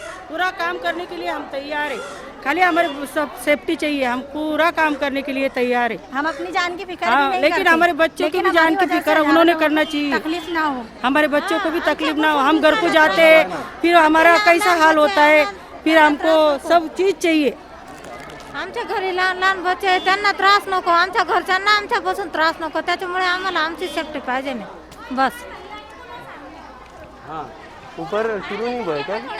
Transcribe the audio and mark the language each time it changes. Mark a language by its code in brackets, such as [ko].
[hi] पूरा काम करने के लिए हम तैयार है, खाली हमारे सब सेफ्टी चाहिए, हम पूरा काम करने के लिए तैयार है। हम अपनी जान की फिक्र हाँ, नहीं लेकिन करते, हमारे बच्चों की भी जान की फिक्र उन्होंने करना चाहिए, तकलीफ ना हो, हमारे बच्चों को भी तकलीफ ना हो। हम घर को जाते हैं, फिर हमारा कैसा हाल होता है, फिर हमको सब चीज चाहिए। [mr] आमच्या घरी लहान लहान बच्चे आहेत, त्यांना त्रास नको, आमच्या घरच्यांना आमच्यापासून त्रास नको, त्याच्यामुळे आम्हाला आमची सेफ्टी पाहिजे नाही बस। [hi] हाँ ऊपर शुरू नहीं हुआ है क्या?